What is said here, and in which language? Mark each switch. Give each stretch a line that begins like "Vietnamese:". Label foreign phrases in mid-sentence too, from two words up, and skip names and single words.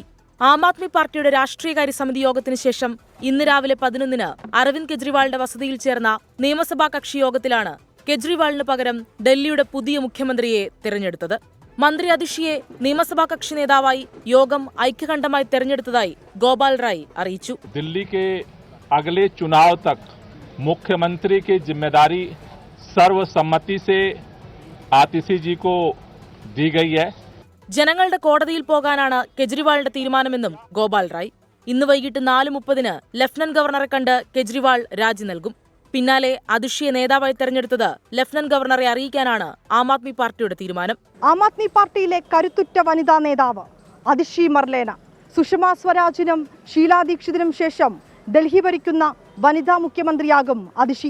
Malayalam: ആം ആദ്മി പാർട്ടിയുടെ രാഷ്ട്രീയകാര്യ സമിതി യോഗത്തിന് ശേഷം ഇന്ന് രാവിലെ 11-ന് അരവിന്ദ് കെജ്രിവാളിന്റെ വസതിയിൽ ചേർന്ന നിയമസഭാ കക്ഷി യോഗത്തിലാണ് കെജ്രിവാളിന് പകരം ഡൽഹിയുടെ പുതിയ മുഖ്യമന്ത്രിയെ തെരഞ്ഞെടുത്തത്. മന്ത്രി അതിഷിയെ നിയമസഭാ കക്ഷി നേതാവായി യോഗം ഐക്യകണ്ഠമായി തെരഞ്ഞെടുത്തതായി ഗോപാൽ റായ് അറിയിച്ചു.
Hindi: दिल्ली के अगले चुनाव तक मुख्यमंत्री की जिम्मेदारी सर्वसम्मति से आतिशी जी को दी गई है.
Malayalam: ജനങ്ങളുടെ കോടതിയിൽ പോകാനാണ് കെജ്രിവാളിന്റെ തീരുമാനമെന്നും ഗോപാൽ റായ്. ഇന്ന് വൈകിട്ട് 4:30-ന് ലഫ്റ്റനന്റ് ഗവർണറെ കണ്ട് കെജ്രിവാൾ രാജി നൽകും. പിന്നാലെ അതിഷിയെ നേതാവായി തെരഞ്ഞെടുത്തത് ലഫ്റ്റനന്റ് ഗവർണറെ അറിയിക്കാനാണ് ആം ആദ്മി പാർട്ടിയുടെ തീരുമാനം. ആം ആദ്മി പാർട്ടിയിലെ കരുത്തുറ്റ വനിതാ നേതാവ് അതിഷി മെർലേന, സുഷമ സ്വരാജിനും ഷീലാ ദീക്ഷിതിനും ശേഷം ഡൽഹി ഭരിക്കുന്ന വനിതാ മുഖ്യമന്ത്രിയാകും അതിഷി.